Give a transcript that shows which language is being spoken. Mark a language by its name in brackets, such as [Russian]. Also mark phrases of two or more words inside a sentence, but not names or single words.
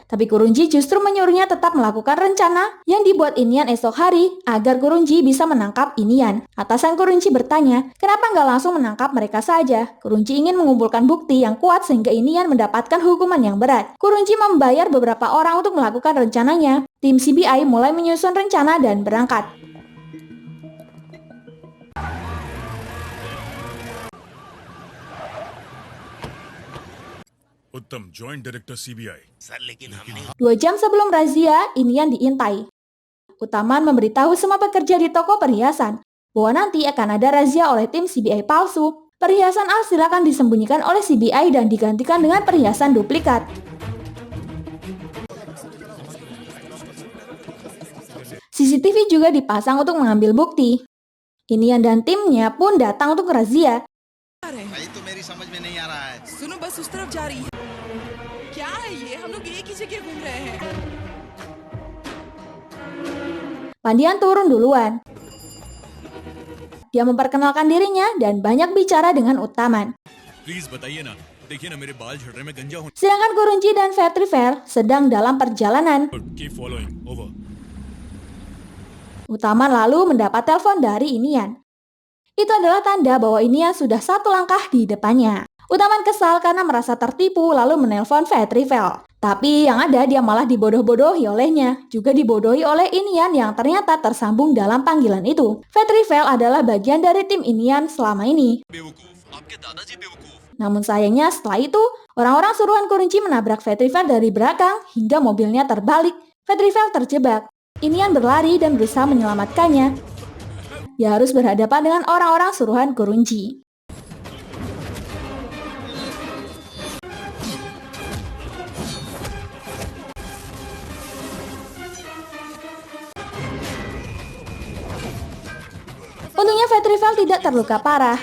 [Indonesian] Tapi Kurunci justru menyuruhnya tetap melakukan rencana yang dibuat Inian esok hari agar Kurunci bisa menangkap Inian. Atasan Kurunci bertanya, kenapa nggak langsung menangkap mereka saja? Kurunci ingin mengumpulkan bukti yang kuat sehingga Inian mendapatkan hukuman yang berat. Kurunci membayar beberapa orang untuk melakukan rencananya. Tim CBI mulai menyusun rencana dan berangkat. [English] Uttam joint director CBI [Indonesian] 2 jam sebelum razia, Inian diintai. Utaman memberitahu semua pekerja di toko perhiasan bahwa nanti akan ada razia oleh tim CBI palsu. Perhiasan asli akan disembunyikan oleh CBI dan digantikan dengan perhiasan duplikat. CCTV juga dipasang untuk mengambil bukti. Inian dan timnya pun datang untuk razia. [Hindi] भाई तो मेरी समझ में नहीं आ रहा है सुनो बस उस तरफ जा रही है क्या है ये हम लोग एक ही जगह घूम रहे हैं [Indonesian] Pandian turun duluan. Dia memperkenalkan dirinya dan banyak bicara dengan Utaman. [Hindi] प्लीज बताइए ना देखिए ना मेरे बाल झड़ रहे मैं गंजा हूँ [Indonesian] Sedangkan Kurunci dan Vetrivel sedang dalam perjalanan. [English] keep following over [Indonesian] Utaman lalu mendapat telepon dari Inian. Itu adalah tanda bahwa Inian sudah satu langkah di depannya. Utaman kesal karena merasa tertipu lalu menelpon Vetrivel. Tapi yang ada dia malah dibodoh-bodohi olehnya. Juga dibodohi oleh Inian yang ternyata tersambung dalam panggilan itu. Vetrivel adalah bagian dari tim Inian selama ini. [Hindi] बेवकूफ आपके दादाजी बेवकूफ [Indonesian] Namun sayangnya setelah itu, orang-orang suruhan Kurunci menabrak Vetrivel dari belakang hingga mobilnya terbalik. Vetrivel terjebak. Inian berlari dan berusaha menyelamatkannya. Dia harus berhadapan dengan orang-orang suruhan Kurunci. Untungnya Vetrivel tidak terluka parah.